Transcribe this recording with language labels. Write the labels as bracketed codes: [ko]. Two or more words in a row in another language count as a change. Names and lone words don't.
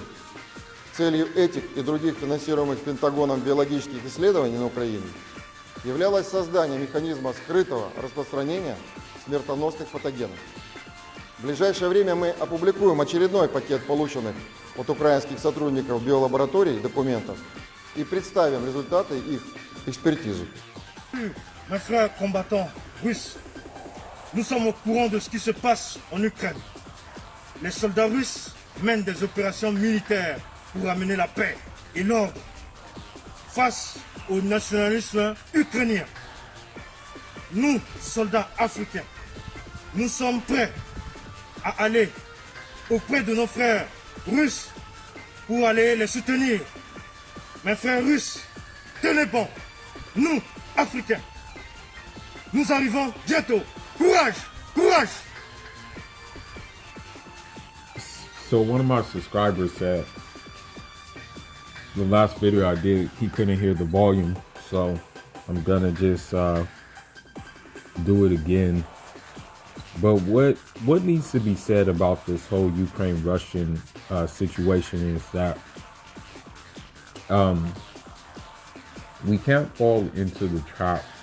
[ru] Целью этих и других финансируемых Пентагоном биологических исследований на Украине являлось создание механизма скрытого распространения смертоносных патогенов. В ближайшее время мы опубликуем очередной пакет полученных от украинских сотрудников биолабораторий документов и представим результаты их экспертизы. [fr] Mes frères combattants russes, nous sommes au courant de ce qui se passe en Ukraine. Les soldats russes mènent des opérations militaires pour amener la paix et l'ordre face au nationalisme ukrainien. Nous, soldats africains, nous sommes prêts à aller auprès de nos frères russes pour aller les soutenir. Mes frères russes, tenez bon, nous, Africains, nous arrivons bientôt. Courage, courage! [en] So one of my subscribers said the last video I did, he couldn't hear the volume, so I'm gonna just do it again. But what needs to be said about this whole Ukraine-Russian situation is that we can't fall into the trap